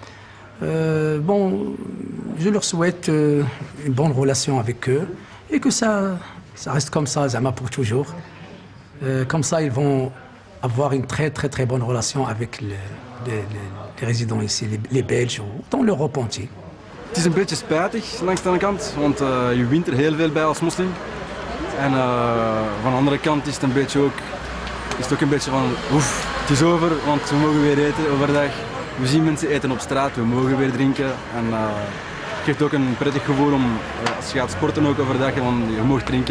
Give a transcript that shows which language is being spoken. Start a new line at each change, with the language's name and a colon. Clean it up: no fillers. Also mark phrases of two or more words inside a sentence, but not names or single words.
French: Je leur souhaite une bonne relation avec eux et que ça reste comme ça, Zama, pour toujours. Comme ça, ils vont avoir une très bonne relation avec les résidents ici, les Belges, dans l'Europe entière.
Dutch: Het is een beetje spijtig langs de ene kant, want je wint er heel veel bij als moslim. En van de andere kant is het een beetje ook een beetje van oef, het is over, want we mogen weer eten overdag. We zien mensen eten op straat, we mogen weer drinken. En het geeft ook een prettig gevoel om, als je gaat sporten ook overdag, want je mag drinken.